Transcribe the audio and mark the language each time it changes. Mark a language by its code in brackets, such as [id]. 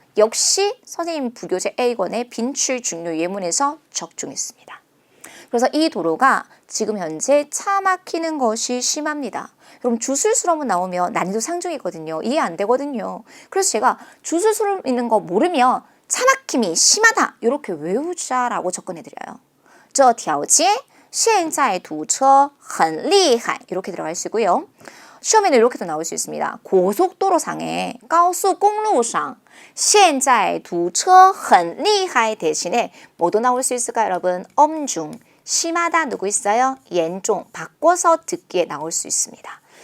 [ko] 역시 선생님 부교재 A권의 빈출 중요 예문에서 적중했습니다. 그래서 이 도로가 지금 현재 차 막히는 것이 심합니다. 여러분 주술수로문 나오면 난이도 상중이거든요. 이해 안 되거든요. 그래서 제가 주술수로문 있는 거 모르면 차 막힘이 심하다. 이렇게 외우자라고 접근해드려요. [zh] 这条街现在堵车很厉害. [ko] 이렇게 들어갈 수 있고요. 시험에는 이렇게도 나올 수 있습니다. 고속도로상에 [zh] 高速公路上现在堵车很厉害 [ko] 대신에 뭐도 나올 수 있을까요, 여러분? 엄중, 심하다 누구 있어요? 严重, 바꿔서 듣기에 나올 수 있습니다.